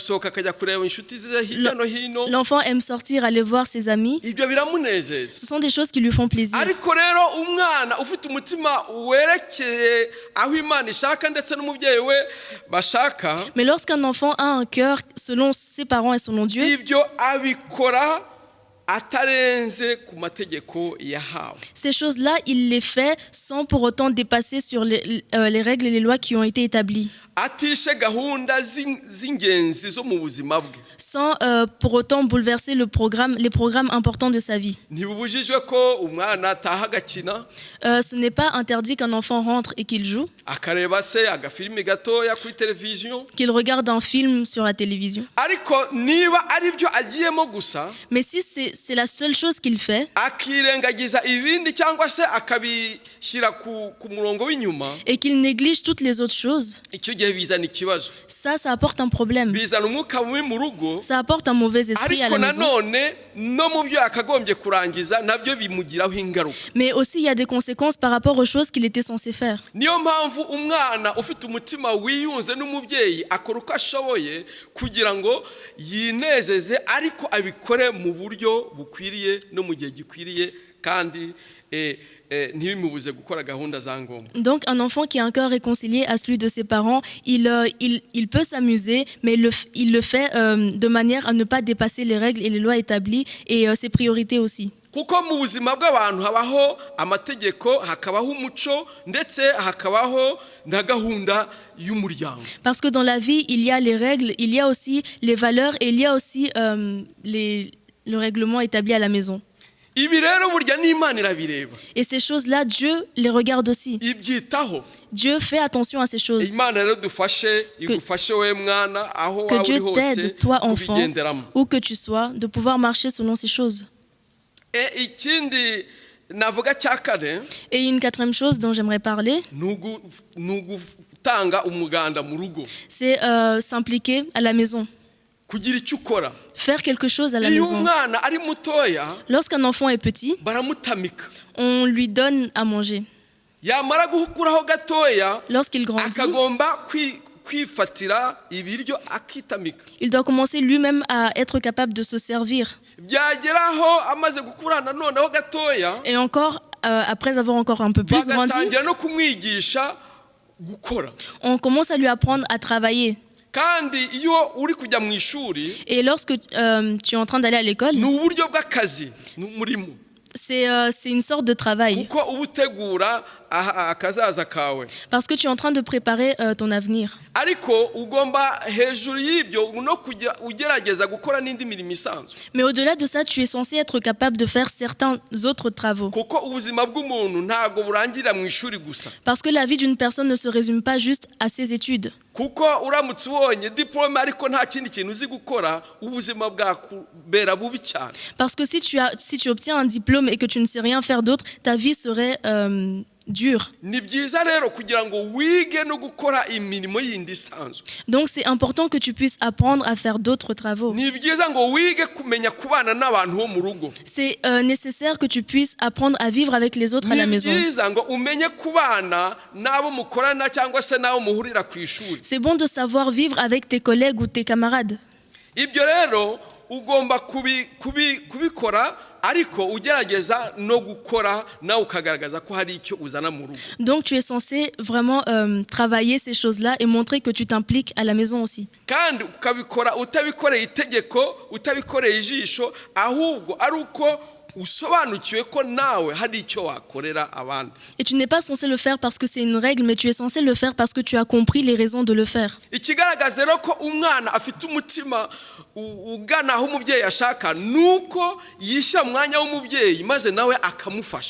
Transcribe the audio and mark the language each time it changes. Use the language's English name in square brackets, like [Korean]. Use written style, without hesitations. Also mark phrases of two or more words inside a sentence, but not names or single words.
[French] L'enfant aime sortir, aller voir ses amis. Ce sont des choses qui lui font plaisir. Mais lorsqu'un enfant a un cœur selon ses parents et selon Dieu, [Kinyarwanda] atarenze ku mategeko yahawe. [French] Ces choses-là, il les fait sans pour autant dépasser sur les règles et les lois qui ont été établies. [Kinyarwanda] Atishe gahunda z'ingenzi zo mu buzima bwe. [French] Sans pour autant bouleverser les programmes importants de sa vie. [Kinyarwanda] Ntibubujijwe ko umwana ataha agakina. [French] Ce n'est pas interdit qu'un enfant rentre et qu'il joue, [Kinyarwanda] Akareba se agafilimi gatoya kuri televiziyo. [French] qu'il regarde un film sur la télévision. [Kinyarwanda] Ariko niba ari byo agiyemo gusa, [French] Mais si c'est la seule chose qu'il fait, [Kinyarwanda] akirengagiza ibindi cyangwa se akabishyira ku murongo w'inyuma, [French] et qu'il néglige toutes les autres choses, [Kinyarwanda] icyo gihe bizana ikibazo. [French] ça apporte un problème. [Kinyarwanda] Bizana umwuka mubi mu rugo. [French] Ça apporte un mauvais esprit à [Kinyarwanda] Ariko [French] la maison. [Kinyarwanda] nanone no mu byo yakagombye kurangiza nabyo bimugiraho ingaruka. [French] Mais aussi, il y a des conséquences par rapport aux choses qu'il était censé faire. [Kinyarwanda] Niyo mpamvu umwana ufite umutima wiyunze n'umubyeyi akora uko ashoboye kugira ngo yinezeze, ariko abikore mu buryo bukwiriye no mu gihe gikwiriye, kandi ntibimubuze gukora gahunda za ngombwa. [French] Donc, un enfant qui a un cœur réconcilié à celui de ses parents, il peut s'amuser, mais il le fait de manière à ne pas dépasser les règles et les lois établies et ses priorités aussi. [Kinyarwanda] Kuko mu buzima bw'abantu habaho amategeko, hakabaho umuco, ndetse hakabaho na gahunda y'umuryango. [French] Parce que dans la vie, il y a les règles, il y a aussi les valeurs et il y a aussi le règlement établi à la maison. [Kinyarwanda] Ibi rero burya n'Imana irabireba. [French] Et ces choses-là, Dieu les regarde aussi. [Kinyarwanda] Ibyitaho. [French] Dieu fait attention à ces choses. [Kinyarwanda] Imana rero dufashe, igufashe we mwana aho [French] Que [Kinyarwanda] waba uri [French] Dieu [Kinyarwanda] hose [French] t'aide, toi enfant, [Kinyarwanda] kubigenderamo. [French] où que tu sois, de pouvoir marcher selon ces choses. [Kinyarwanda] Ikindi navuga cya kane, [French] Et une quatrième chose dont j'aimerais parler, [Kinyarwanda] ni ugutanga umuganda mu rugo. [French] c'est s'impliquer à la maison. [Kinyarwanda] Kugira icyo ukora. [French] Faire quelque chose à la [Kinyarwanda] Iyo [French] maison. [Kinyarwanda] umwana ari mutoya, [French] Lorsqu'un enfant est petit, [Kinyarwanda] baramutamika. [French] on lui donne à manger. [Kinyarwanda] Yamara guhukuraho gatoya, [French] Lorsqu'il grandit, [Kinyarwanda] akagomba kwifatira ibiryo akitamika. [French] il doit commencer lui-même à être capable de se servir. [Kinyarwanda] Byageraho amaze gukura noneho gatoya, [French] Et encore, après avoir encore un peu plus grandi, [Kinyarwanda] bagatangira no kumwigisha gukora. [French] on commence à lui apprendre à travailler. [Kinyarwanda] Kandi iyo uri kujya mu ishuri, [French] Et lorsque tu es en train d'aller à l'école, [Kinyarwanda] ni uburyo bw'akazi, ni umurimo. [French] c'est une sorte de travail. [Kinyarwanda] Kuko uba utegura akazaza kawe. [French] Parce que tu es en train de préparer ton avenir. [Kinyarwanda] Ariko ugomba hejuru y'ibyo no kujya ugerageza gukora n'indi mirimo isanzwe. [French] Mais au-delà de ça, tu es censé être capable de faire certains autres travaux. [Kinyarwanda] Kuko ubuzima bw'umuntu ntago burangirira mu ishuri gusa. [French] Parce que la vie d'une personne ne se résume pas juste à ses études. [Kinyarwanda] Kuko uramutse ubonye diplôme ariko nta kindi kintu uzi gukora, ubuzima bwakubera bubi cyane. [French] Parce que si tu obtiens un diplôme et que tu ne sais rien faire d'autre, ta vie serait dure. [Kinyarwanda] Ni byiza rero kugira ngo wige no gukora imirimo yindi isanzwe. [French] Donc c'est important que tu puisses apprendre à faire d'autres travaux. [Kinyarwanda] Ni byiza ngo wige kumenya kubana n'abantu bo mu rugo. [French] C'est nécessaire que tu puisses apprendre à vivre avec les autres à la [Kinyarwanda] Ni [French] maison. [Kinyarwanda] byiza ngo umenye kubana n'abo mukorana cyangwa se n'abo muhurira ku ishuri. [French] C'est bon de savoir vivre avec tes collègues ou tes camarades. [Kinyarwanda] Ibyo rero ugomba kubikora, ariko ugerageza no gukora nawe ukagaragaza ko hari icyo uzana mu rugo. [French] Donc tu es censé vraiment travailler ces choses-là et montrer que tu t'impliques à la maison aussi. [Kinyarwanda] Kandi ukabikora utabikoreye itegeko, utabikoreye ijisho, ahubwo ari uko usobanukiwe ko nawe hari icyo wakorera abandi. [French] Et tu n'es pas censé le faire parce que c'est une règle, mais tu es censé le faire parce que tu as compris les raisons de le faire. [Kinyarwanda] Ikigaragaza rero ko umwana afite umutima ugana aho umubyeyi ashaka, nuko yishyira mu mwanya w'umubyeyi maze nawe akamufasha.